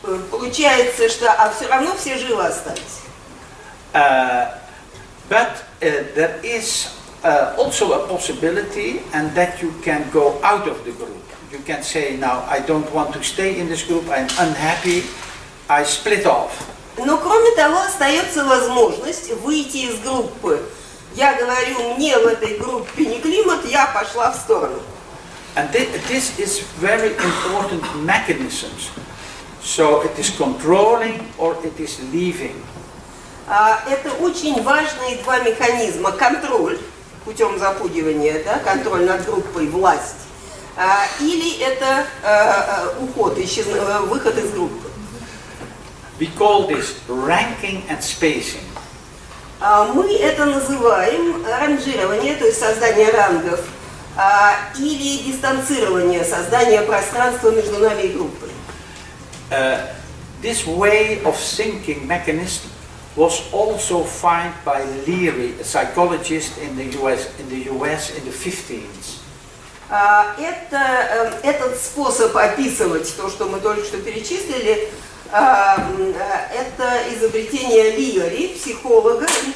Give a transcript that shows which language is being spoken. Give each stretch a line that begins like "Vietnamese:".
Russian: Получается, что все равно все живы остались.
English: But there is also a possibility, and that you can go out of the group. You can say, now I don't want to stay in this group, I'm unhappy, I split off.
Russian: Но кроме того, остается возможность выйти из группы. Я говорю, мне в этой группе не климат, я пошла в сторону.
English: And this is very important mechanisms. So it is controlling or it is leaving.
Russian: Это очень важные два механизма. Контроль путем запугивания, да, контроль над группой, власть. Или это уход, выход из группы.
English: We call this ranking and spacing.
Russian: Мы это называем ранжирование, то есть создание рангов, или дистанцирование, создание пространства между нами и группой.
English: This way of thinking mechanism was also found by Leary, a psychologist in the US in the 50s.
Russian: Этот способ описывать то, что мы только что перечислили, это изобретение Лиари, психолога.